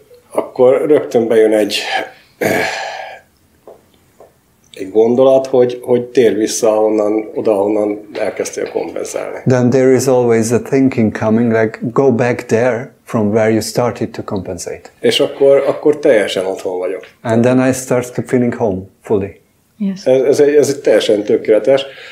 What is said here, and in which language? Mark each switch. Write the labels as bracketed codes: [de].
[hu] akkor rögtön bejön egy gondolat, hogy tér vissza oda, ahonnan elkezdtél kompenzálni. [en] Then there is always a thinking coming, like go back there from where you started to compensate. [hu] És akkor teljesen otthon vagyok. [en] And then I start to feeling home fully. Yes. [hu] Ez egy teljesen tökéletes.